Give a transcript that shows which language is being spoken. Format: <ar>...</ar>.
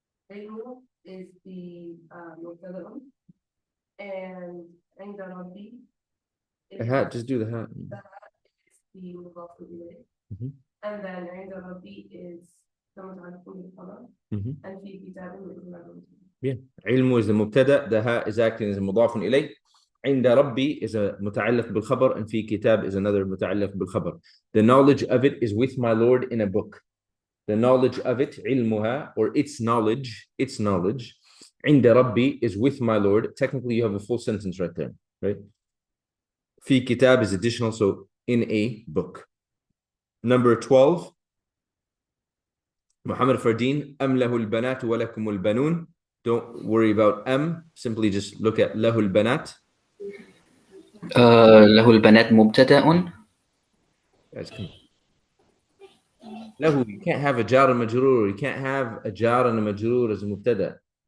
<ar>علم is the مبتدأ and عند ربي</ar> <en>A hat, just do the hat. is the مضاف إليه Mhm. and then</en> <ar>عند ربي</ar> <en>is the متعلق بالخبر Mhm. and</en> <ar>في كتاب</ar> <en>is Yeah. علم is the مبتدأ, the ha is acting as a مضاف إليه.</en> <ar>عند ربي is a متعلق بالخبر, and في كتاب is another متعلق بالخبر.</ar> <en>The knowledge of it is with my Lord in a book. The knowledge of it, علمها, or its knowledge,</en> <ar>عند ربي</ar> <en>is with my Lord. Technically, you have a full sentence right there, right? في كتاب is additional, so in a book. Number 12.</en> <ar>Muhammad Fardeen, أم له البنات ولكم البنون.</ar> <en>Don't worry about simply just look at</en> <ar>له البنات. له البنات مبتدأ.</ar> <en>له, you can't have a jar and majroor. You can't have a jar and a majroor as a mubtada.</en>